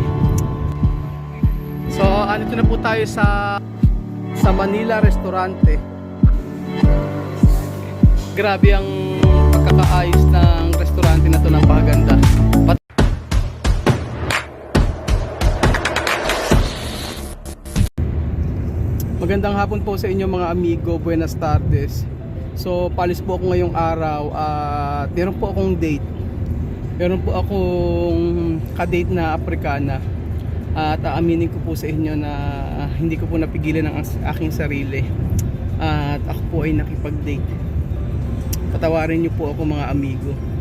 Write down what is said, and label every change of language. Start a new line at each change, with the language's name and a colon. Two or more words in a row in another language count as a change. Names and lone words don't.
Filipino: So, andito na po tayo sa Manila Restaurante. Grabe ang pagkakaayos ng restaurante na to, napakaganda. Magandang hapon po sa inyo mga amigo,
Spanish: buenas tardes.
Filipino: So palis po ako ngayong araw at meron po akong date. Meron po akong ka-date na Africana. At aaminin ko po sa inyo na hindi ko po napigilan ang aking sarili. At ako po ay nakipag-date. Patawarin niyo po ako mga amigo.